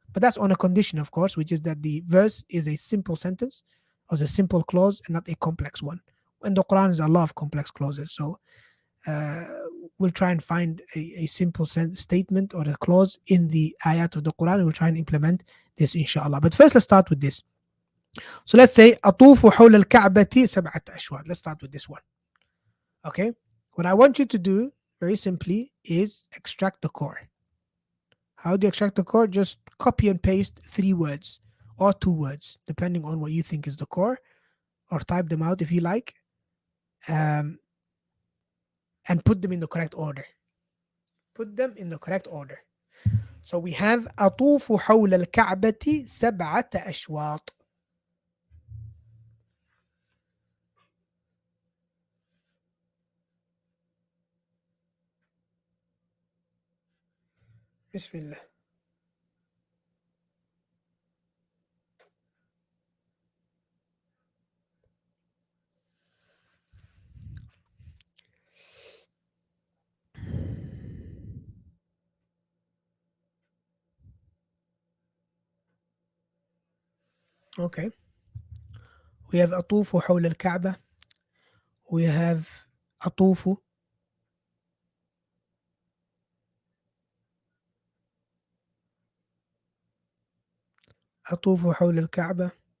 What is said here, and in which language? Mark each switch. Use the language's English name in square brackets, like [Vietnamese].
[English] But that's on a condition, of course, which is that the verse is a simple sentence or a simple clause and not a complex one. In the Quran, is a lot of complex clauses. So uh, we'll try and find a simple statement or a clause in the ayat of the Quran. We'll try and implement this, inshallah. But first, let's start with this. So let's say [Arabic] أطوف حول الكعبة 7 أشواط. [English] Let's start with this one. Okay. What I want you to do, very simply, is extract the core. How do you extract the core? Just copy and paste 3 words or 2 words, depending on what you think is the core, or type them out if you like, um, and put them in the correct order. Put them in the correct order. So we have [Arabic] أطوف حول الكعبة 7 أشواط. Bismillah. [English] Okay. We have [Arabic] أطوف حول الكعبة. [English] We have أطوف. [Arabic] أطوف حول الكعبة.